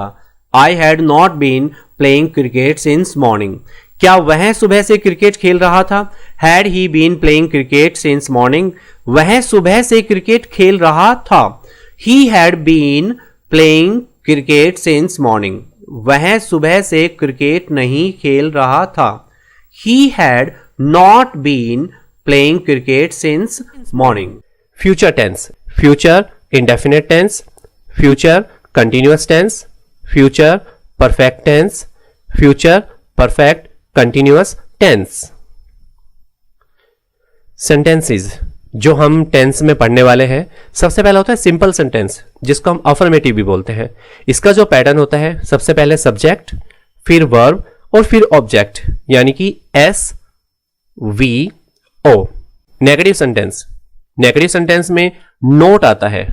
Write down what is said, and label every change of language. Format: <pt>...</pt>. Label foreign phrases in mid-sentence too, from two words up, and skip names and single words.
<en>I had not been playing cricket since morning,</en> <hi>क्या वह सुबह से क्रिकेट खेल रहा था।</hi> <en>Had he been playing cricket since morning,</en> <hi>वह सुबह से क्रिकेट खेल रहा था।</hi> <en>He had been playing cricket since morning,</en> <hi>वह सुबह से क्रिकेट नहीं खेल रहा था।</hi> <en>He had not been playing cricket since morning. Future tense, future indefinite tense, future continuous tense, future perfect tense, future perfect continuous tense.</en> <hi>Sentences जो हम टेंस में पढ़ने वाले हैं, सबसे पहला होता है</hi> <en>simple sentence,</en> <hi>जिसको हम अफर्मेटिव भी बोलते हैं। इसका जो पैटर्न होता है, सबसे पहले सब्जेक्ट, फिर वर्ब और फिर ऑब्जेक्ट, यानी कि</hi> <en>S V O. negative sentence, negative sentence</en> <hi>में नोट आता है।</hi>